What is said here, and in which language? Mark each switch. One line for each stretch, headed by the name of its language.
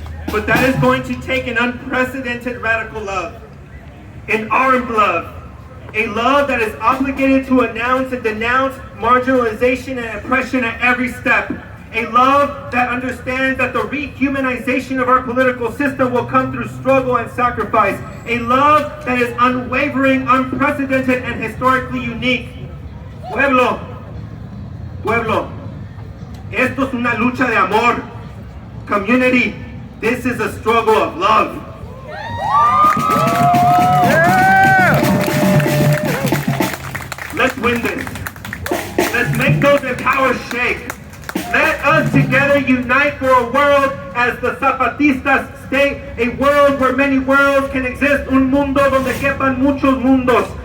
English: But that is going to take an unprecedented radical love, an armed love, a love that is obligated to announce and denounce marginalization and oppression at every step, a love that understands that the rehumanization of our political system will come through struggle and sacrifice, a love that is unwavering, unprecedented, and historically unique.
Spanish: Pueblo, esto es una lucha de amor.
English: Community, this is a struggle of love. Yeah! Let's win this. Let's make those in power shake. Let us together unite for a world as the Zapatistas state, a world where many worlds can exist,
Spanish: un mundo donde quepan muchos mundos.